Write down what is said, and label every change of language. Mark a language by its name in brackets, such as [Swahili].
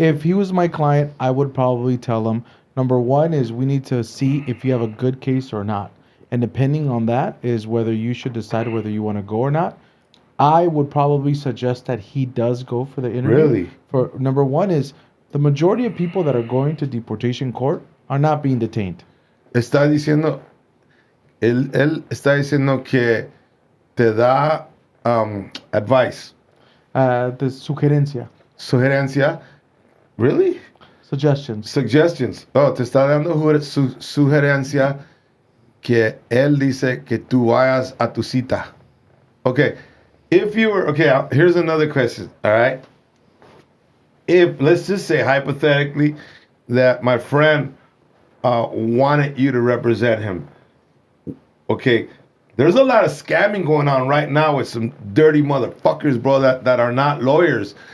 [English] If he was my client, I would probably tell him, Number one is we need to see if you have a good case or not. And depending on that is whether you should decide whether you want to go or not. I would probably suggest that he does go for the interview. Really? For number one is the majority of people that are going to deportation court are not being detained. [Spanish] Está diciendo, él está diciendo que te da advice, The sugerencia, sugerencia. [English] Really? suggestions. Suggestions. [Spanish] Oh, te está dando sugerencia que él dice que tú vayas a tu cita. [English] Okay. If you were, okay, here's another question, all right? If, let's just say hypothetically, that my friend wanted you to represent him. Okay, there's a lot of scamming going on right now with some dirty motherfuckers, bro, that are not lawyers.